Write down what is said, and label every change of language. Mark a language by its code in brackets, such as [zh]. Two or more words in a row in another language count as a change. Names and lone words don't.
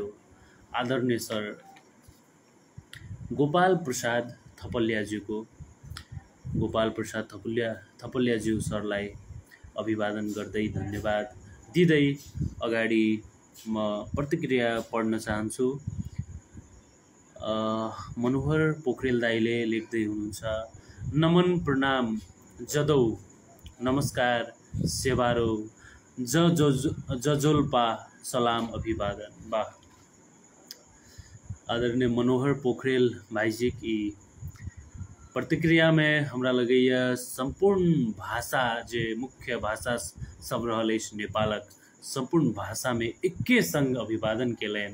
[ne] आदरणीय सर गोपाल प्रसाद थपलियाज्यू सरलाई अभिवादन गर्दै धन्यवाद दिँदै अगाडि म प्रतिक्रिया पढ्न चाहन्छु। मनोहर पोखरेल दाइले लेख्दै हुनुहुन्छ, नमन प्रणाम जदौ नमस्कार सेवारो जजोल्पा सलाम अभिवादन। [mai] वाह, आदरणीय मनोहर पोखरेल भाईजी की प्रतिक्रिया में हमरा लगैया संपूर्ण भाषा जे मुख्य भाषा सब रहल नेपालक संपूर्ण भाषा में एके संग अभिवादन केलैन।